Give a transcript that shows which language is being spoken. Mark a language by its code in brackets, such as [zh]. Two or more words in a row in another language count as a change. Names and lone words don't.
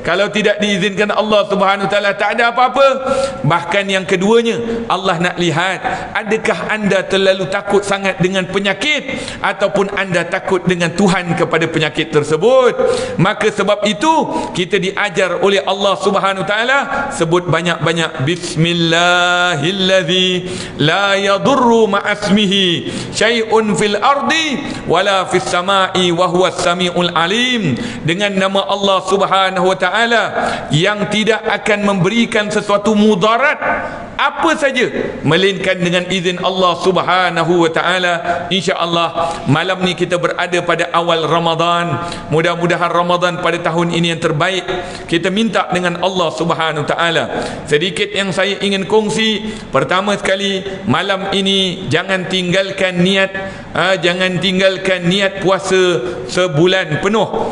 [ms] Kalau tidak diizinkan Allah [ar] سبحانه وتعالى, [ms] tak ada apa-apa. Bahkan yang keduanya, Allah nak lihat, adakah anda terlalu takut sangat dengan penyakit, ataupun anda takut dengan Tuhan kepada penyakit tersebut. Maka sebab itu kita diajar oleh Allah [ar] سبحانه وتعالى, [ms] sebut banyak-banyak [ar] بسم الله الذي لا يضر مع اسمه شيء في الأرض ولا في السماء وهو السميع العليم. [ms] Dengan nama Allah [ar] سبحانه وتعالى [ms] yang tidak akan memberikan sesuatu mudarat apa saja melainkan dengan izin Allah Subhanahu Wa Taala. Insya-Allah malam ni kita berada pada awal Ramadan. Mudah-mudahan Ramadan pada tahun ini yang terbaik. Kita minta dengan Allah [ar] سبحانه وتعالى. [ms] Sedikit yang saya ingin kongsi. Pertama sekali, malam ini jangan tinggalkan niat puasa sebulan penuh.